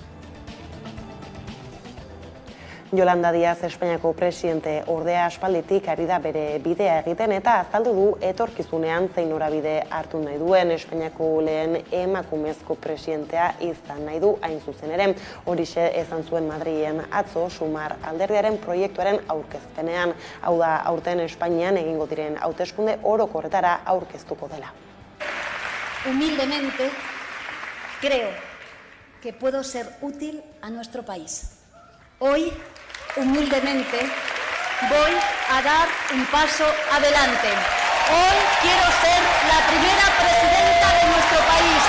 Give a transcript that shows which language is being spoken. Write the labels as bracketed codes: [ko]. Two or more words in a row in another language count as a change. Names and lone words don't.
[eu] Yolanda Díaz Espainiako presidente ordea aspalditik ari da bere bidea egiten eta azaldu du etorkizunean zein norabide hartu nahi duen Espainiako lehen emakumezko presidentea izan nahi du hain zuzen ere. Horixe esan zuen Madrilen atzo Sumar alderdiaren proiektuaren aurkezpenean. Hau da aurten Espainian egingo diren hauteskunde orokorretara aurkeztuko dela. [es] Humildemente creo que puedo ser útil a nuestro país. Hoy, humildemente, voy a dar un paso adelante. Hoy quiero ser la primera presidenta de nuestro país.